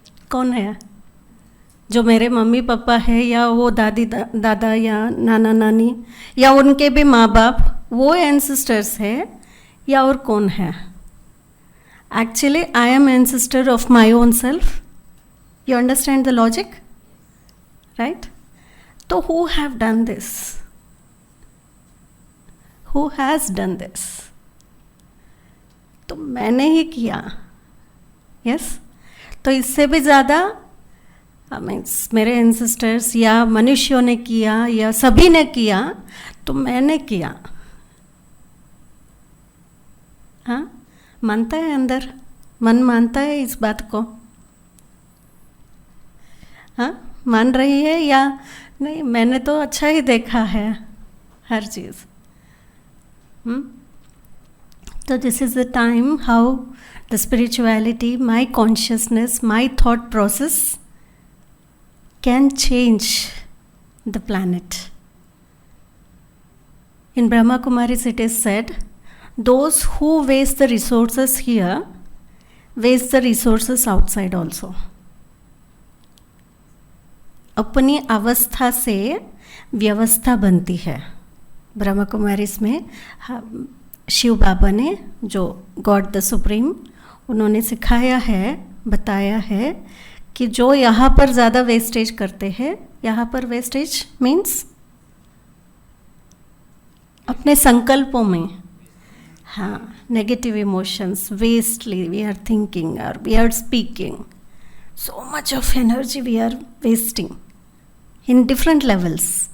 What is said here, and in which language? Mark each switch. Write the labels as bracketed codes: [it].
[hi] कौन है? जो मेरे मम्मी पापा है, या वो दादी दादा या नाना नानी या उनके भी माँ बाप, वो एंसेस्टर्स है या और कौन है? [en] Actually, I am ancestor of my own self. You understand the logic? Right? So who have done this? Who has done this? [hi] तो मैंने ही किया. Yes? तो इससे भी ज़्यादा मीन्स मेरे एंसेस्टर्स या मनुष्यों ने किया या सभी ने किया, तो मैंने किया. हाँ, मानता है अंदर, मन मानता है इस बात को? हाँ, मान रही है या नहीं? मैंने तो अच्छा ही देखा है हर चीज़. [en] तो this is the time how the spirituality, my consciousness, my thought process can change the planet. In Brahma Kumaris it is said, those who waste the resources here waste the resources outside also. [hi] अपनी अवस्था से व्यवस्था बनती है. ब्रह्मा कुमारीज में शिव बाबा ने, जो God the supreme, उन्होंने सिखाया है, बताया है कि जो यहाँ पर ज़्यादा वेस्टेज करते हैं, यहाँ पर वेस्टेज मीन्स अपने संकल्पों में, हाँ, [en] Negative emotions, wastely we are thinking और we are speaking, so much of energy we are wasting in different levels.